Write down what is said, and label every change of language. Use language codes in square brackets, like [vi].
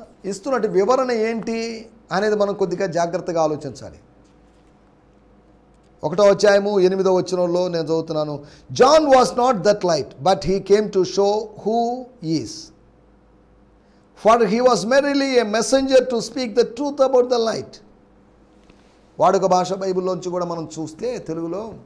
[te] ఇస్తున్నట్టు వివరణ ఏంటి అనేది మనం కొద్దిగా జాగ్రత్తగా ఆలోచించాలి. 1వ అధ్యాయము 8వ వచనంలో నేను చదువుతున్నాను. [en] John was not that light, but he came to show who is. For he was merely a messenger to speak the truth about the light. [te] వాడుక భాష బైబిల్లోంచి కూడా మనం చూస్తే తెలుగులో